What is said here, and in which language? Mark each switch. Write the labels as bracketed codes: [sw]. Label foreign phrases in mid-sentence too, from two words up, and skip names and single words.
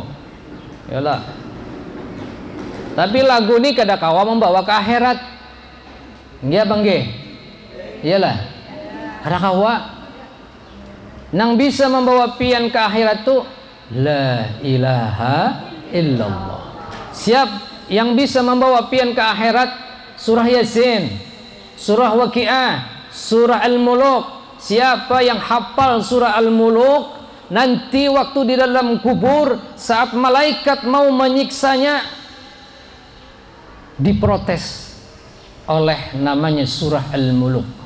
[bjn] Yalah. Tapi lagu ini kada kawa membawa ke akhirat. [jv] Nggih apa nggih? Iyalah. [bjn] Kada kawa. Nang bisa membawa pian ke akhirat tuh [ar] لا إله إلا الله. [bjn] Siap yang bisa membawa pian ke akhirat surah Yasin, surah Waqiah, surah Al-Muluk. [id] Siapa yang hafal surah Al-Muluk nanti waktu di dalam kubur saat malaikat mau menyiksanya diprotes oleh namanya surah Al-Muluk.